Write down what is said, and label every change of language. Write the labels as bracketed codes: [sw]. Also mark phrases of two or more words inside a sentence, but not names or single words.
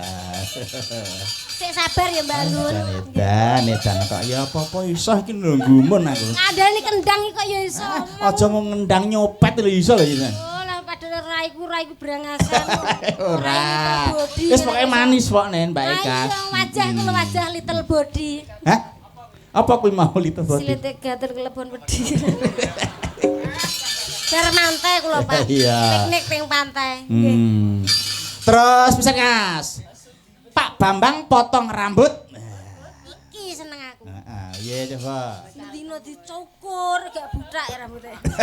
[jv] Sik sabar ya Mbak Nun. Edan kok ya apa-apa iso iki lho gumun aku. Kandhane kendang iki kok ya iso. Aja mau ngendang nyopet lho iso lho iki. Oh, lah padahal raiku brangasan. Ora. Wis pokoke manis kok nen Mbak Eka. Ayo wajah kulo wajah [en] little body. [jv] Hah? Apa kuwi mau [en] little body? [jv] Silete gater kelebon wedi. Bar mantai kulo Pak. Iya. Piknik ping pantai. Nggih. Terus bisa Mas. Pak Bambang potong rambut. Iki seneng aku. Heeh, iya coba. Dino dicukur gak butak ya rambutnya.